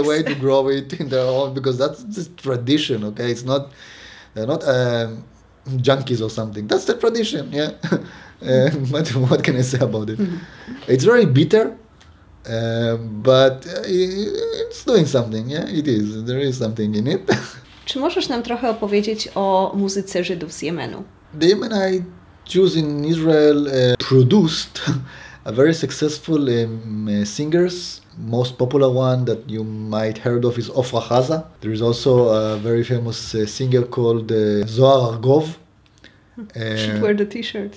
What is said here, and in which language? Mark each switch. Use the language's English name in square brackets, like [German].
[English] the way to grow it in their own, because that's just tradition, okay? It's not, they're not junkies or something. That's the tradition, yeah? But what can I say about it? It's very bitter, but it's doing something. Yeah, it is. There is something in it. [Polish] Czy możesz nam trochę opowiedzieć o muzyce Żydów z Jemenu? [English] The Yemenite Jews in Israel produced a very successful singers. Most popular one that you might heard of is Ofra Haza. There is also a very famous singer called Zohar Argov. Should wear the t-shirt.